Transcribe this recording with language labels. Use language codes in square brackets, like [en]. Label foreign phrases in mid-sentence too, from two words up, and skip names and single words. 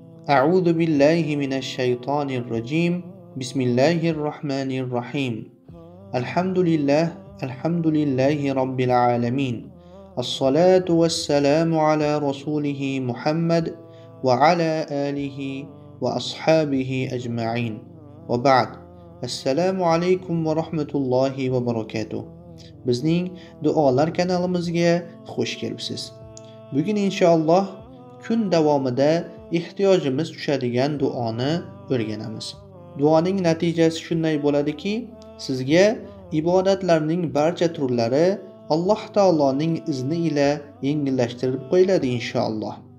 [ar] أعوذ بالله من الشيطان الرجيم بسم الله الرحمن الرحيم الحمد لله رب العالمين الصلاة والسلام على رسوله محمد وعلى آله وأصحابه أجمعين وبعد السلام عليكم ورحمة الله وبركاته. [uz] Bizning duolar kanalimizga xush kelibsiz. Bugun inshaalloh kun davomida ehtiyojimiz tushadigan duoni o'rganamiz. Duoning natijasi shunday bo'ladiki, sizga ibodatlarning barcha turlari Alloh taoloning izni ila yengillashtirib qo'yiladi inshaalloh.